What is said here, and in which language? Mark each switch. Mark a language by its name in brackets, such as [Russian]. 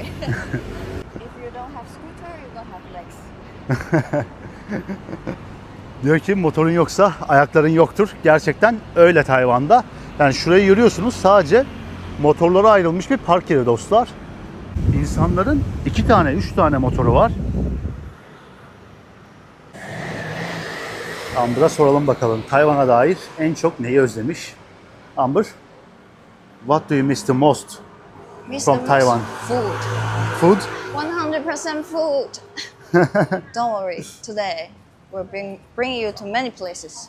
[English] If you don't have scooter, you don't have legs. [Turkish] Diyor ki motorun yoksa ayakların yoktur. Gerçekten öyle Tayvan'da. Yani şurayı görüyorsunuz, sadece motorlara ayrılmış bir park yeri dostlar. İnsanların 2 tane, 3 tane motoru var. Amber'a soralım bakalım. Tayvan'a dair en çok neyi özlemiş? [English] Amber, what do you miss the most from Taiwan? Food. Food? 100% food. Don't worry. Today, we'll bring you to many places.